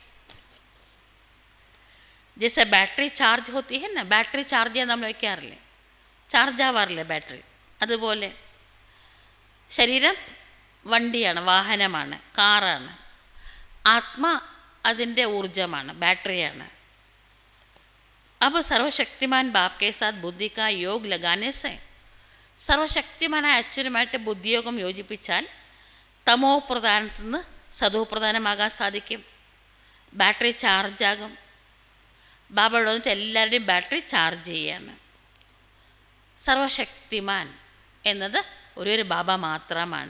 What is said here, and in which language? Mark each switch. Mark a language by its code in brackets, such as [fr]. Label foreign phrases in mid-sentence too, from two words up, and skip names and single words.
[hi] जैसे बैटरी चार्ज होती है [ml] എന്നാ, ബാറ്ററി ചാർജ് ചെയ്യാൻ നമ്മൾ വയ്ക്കാറില്ലേ, ചാർജ് ആവാറില്ലേ ബാറ്ററി? അതുപോലെ ശരീരം വണ്ടിയാണ്, വാഹനമാണ്, കാറാണ്. ആത്മ അതിൻ്റെ ഊർജമാണ്, ബാറ്ററിയാണ്. [hi] അപ്പോൾ सर्वशक्तिमान बाप के साथ बुद्धि का योग लगाने से, [ml] സർവശക്തിമാനായ അച്ഛനുമായിട്ട് ബുദ്ധിയോഗം യോജിപ്പിച്ചാൽ തമോ പ്രധാനത്തിൽ നിന്ന് സതോ പ്രധാനമാകാൻ സാധിക്കും. ബാറ്ററി ചാർജാകും. ബാബ ഇവിടെ വന്നിട്ട് എല്ലാവരുടെയും ബാറ്ററി ചാർജ് ചെയ്യാണ്. സർവശക്തിമാൻ എന്നത് ഒരു ബാബ മാത്രമാണ്.